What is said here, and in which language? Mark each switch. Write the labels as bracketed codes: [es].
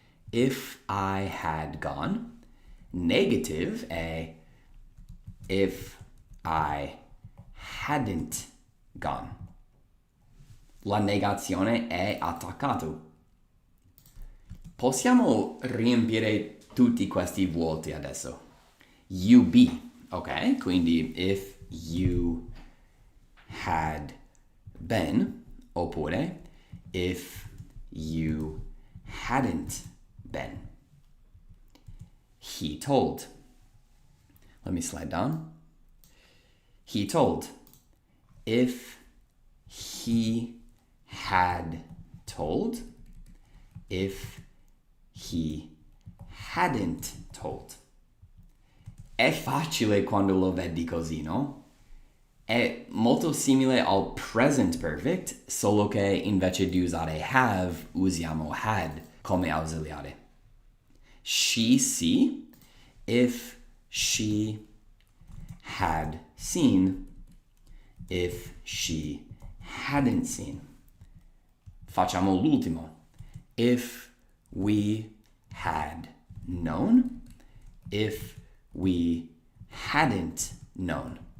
[en] If I had gone. Negative [it] è [en] if I hadn't gone. [it] La negazione è attaccato. Possiamo riempire tutti questi vuoti adesso. [en] You be, ok? [it] Quindi [en] if you had been, [it] oppure [en] if you hadn't been. He told. Let me slide down. He told. If he had told. If he hadn't told. [it] È facile quando lo vedi così, no? È molto simile al present perfect, solo che invece di usare have, usiamo had come ausiliare. [en] She see, if she had seen, if she hadn't seen. [it] Facciamo l'ultimo. [en] If we had known, if we hadn't known.